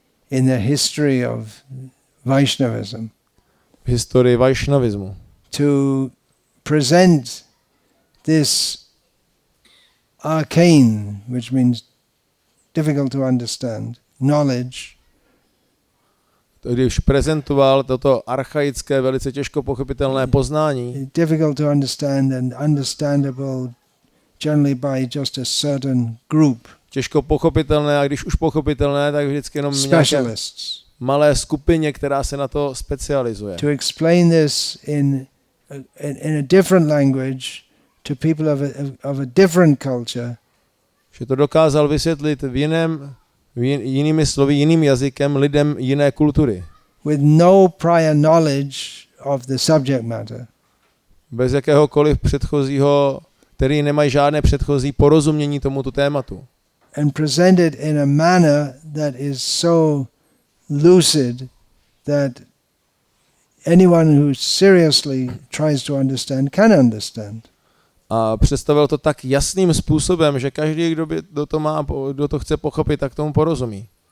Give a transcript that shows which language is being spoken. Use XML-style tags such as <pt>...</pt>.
<en>In the history of Vaishnavism.</en> <cs>V historii Vaishnavismu.</cs> <en>To present this arcane, which means difficult to understand, knowledge.</en> <cs>Když prezentoval toto archaické, velice těžko pochopitelné poznání,</cs> <en>difficult to understand and understandable generally by just a certain group.</en> <cs>Těžko pochopitelné, a když už pochopitelné, tak vždycky jenom nějaké malé skupině, která se na to specializuje.</cs> <en>To explain this in a different language to people of a different culture.</en> <cs>Že to dokázal vysvětlit jinými slovy, jiným jazykem lidem jiné kultury.</cs> <en>With no prior knowledge of the subject matter.</en> <cs>Bez jakéhokoliv předchozího který nemají žádné předchozí porozumění tomuto tématu.</cs> <en>And present it in a manner that is so lucid that anyone who seriously tries to understand can understand.</en> <cs>A představil to tak jasným způsobem, že každý, kdo to chce pochopit, tak tomu porozumí.</cs>